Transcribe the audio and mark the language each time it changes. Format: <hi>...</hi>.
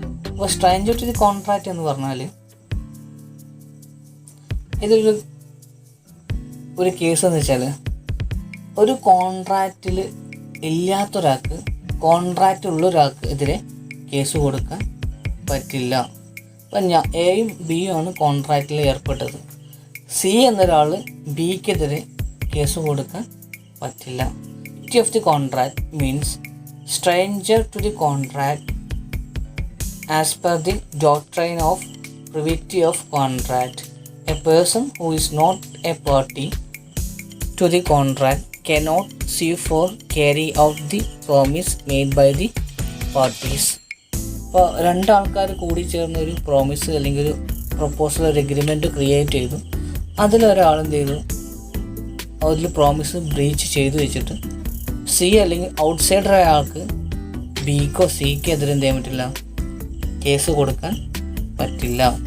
<ml>അപ്പോൾ stranger to the contract എന്ന് പറഞ്ഞാൽ ഇതൊരു കേസ് എന്ന് വെച്ചാൽ, ഒരു കോൺട്രാക്റ്റിൽ ഇല്ലാത്തൊരാൾക്ക് കോൺട്രാക്റ്റ് ഉള്ള ഒരാൾക്ക് എതിരെ കേസ് കൊടുക്കാൻ പറ്റില്ല. അപ്പം എയും ബിയും ആണ് കോൺട്രാക്റ്റിൽ ഏർപ്പെട്ടത്. സി എന്നൊരാൾ ബിക്കെതിരെ കേസ് കൊടുക്കാൻ പറ്റില്ല.</ml> <en>Party of the contract means stranger to the contract as per the doctrine of privity of contract. A person who is not a party to the contract cannot sue for carry out the promise made by the parties.</en> <ml>അപ്പോൾ രണ്ടാൾക്കാർ കൂടി ചേർന്ന് ഒരു promise അല്ലെങ്കിൽ ഒരു proposal, ഒരു agreement create ചെയ്തു. അതിലൊരാളെന്ത് ചെയ്തു, അതിൽ പ്രോമിസ് ബ്രീച്ച് ചെയ്തു വെച്ചിട്ട് സി അല്ലെങ്കിൽ ഔട്ട്സൈഡർ ആൾക്ക് ബിക്കോ സിക്കോ എതിരെ എന്ത് ചെയ്യാൻ പറ്റില്ല, കേസ് കൊടുക്കാൻ പറ്റില്ല.</ml>